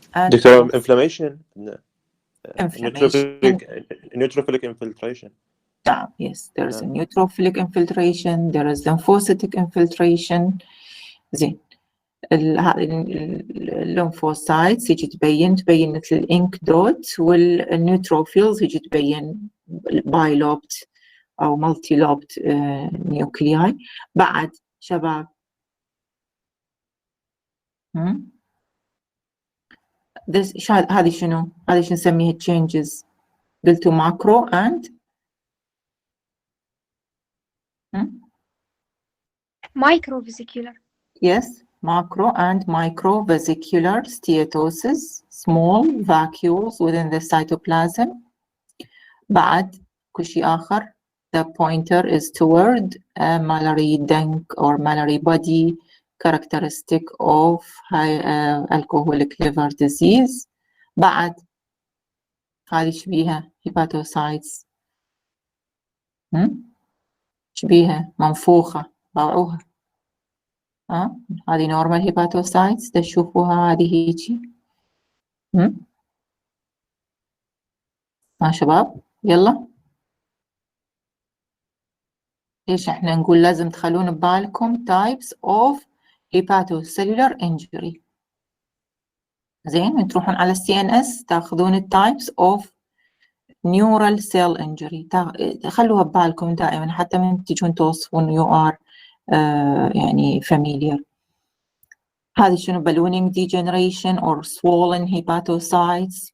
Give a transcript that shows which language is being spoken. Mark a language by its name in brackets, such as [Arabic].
[English] Doctor inflammation inflammation neutrophilic infiltration. Yes, there is a neutrophilic infiltration, there is lymphocytic infiltration. [Arabic] زين الليمفوسايتس يجي تبين مثل الانك دوت، والنيوتروفيلز يجي تبين بايلوبت او مالتي لوبت نيوكلياي. بعد شباب هذه شنو؟ هذه شو نسميها changes؟ قلتوا ماكرو and [English] microvesicular. Yes, macro and microvesicular steatosis, small vacuoles within the cytoplasm. [Arabic] بعد كل شيء آخر [English] the pointer is toward a Mallory dunk or Mallory body characteristic of alcoholic liver disease. [Arabic] بعد هذه شبيها hepatocytes. شبيها منفوخة ضوعوها. هذه normal hepatocytes تشوفوها هذه هيجي. شباب يلا، ليش احنا نقول لازم تخلون ببالكم [English] types of hepatocellular injury. [Arabic] زين تروحون على CNS تاخذون [English] types of neural cell injury. [Arabic] خلوها ببالكم دائما حتى من تجون توصفون [English] you are [Arabic] يعني familiar. هذه شنو [English] ballooning degeneration or swollen hepatocytes.